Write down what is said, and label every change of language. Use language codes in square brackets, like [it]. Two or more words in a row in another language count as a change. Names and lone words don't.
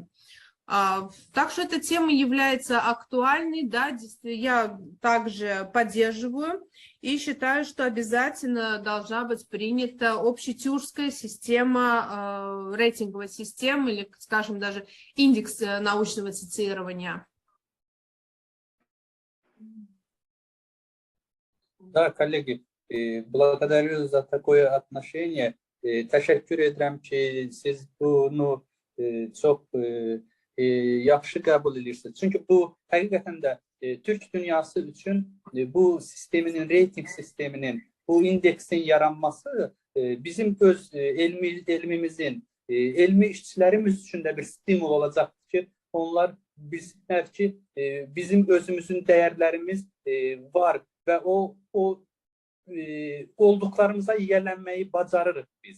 [ru] Так что эта тема является актуальной, да, я также поддерживаю и считаю, что обязательно должна быть принята общетюркская система, рейтинговая система или, скажем, даже индекс научного цитирования. Да, коллеги, благодарю за такое отношение. [tr] Teşekkür ederim [az] ki siz bunu çok yaxşı qəbul edirsiniz. Çünki bu həqiqətən də Türk dünyası üçün bu sisteminin, reyting sisteminin, bu indeksin yaranması bizim öz elmimizin, elmi işçilərimiz üçün də bir stimul olacaqdır ki, onlar bilsinlər ki, bizim özümüzün dəyərlərimiz var və o olduqlarımıza yiyələnməyi bacarırıq biz.